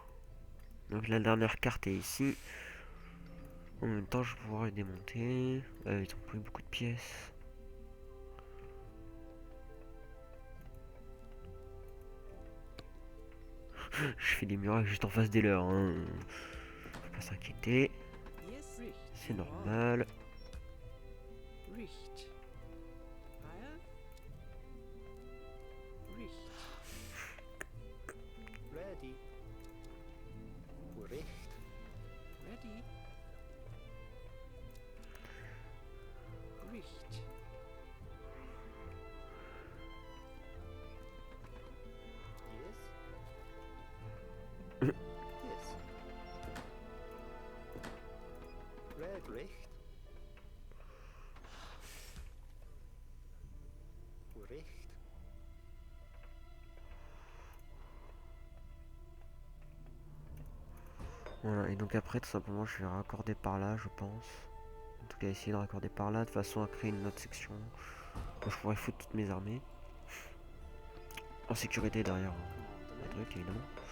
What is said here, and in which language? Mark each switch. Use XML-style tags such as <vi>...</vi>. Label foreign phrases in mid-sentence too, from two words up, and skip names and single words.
<fr>Donc la dernière carte est ici. En même temps, je vais pouvoir les démonter. Ils ont pris beaucoup de pièces. Je fais des murailles juste en face des leurs. Hein. Faut pas s'inquiéter. Yes. Richt. C'est normal. Richt. Heil. Richt. Ready. Richt. Ready. Richt. Yes. Yes. Red Richt. Richt. Voilà, et donc après, tout simplement, je vais raccorder par là, je pense. En tout cas, essayer de raccorder par là, de façon à créer une autre section. Où je pourrais foutre toutes mes armées. En sécurité derrière le truc, évidemment.</fr>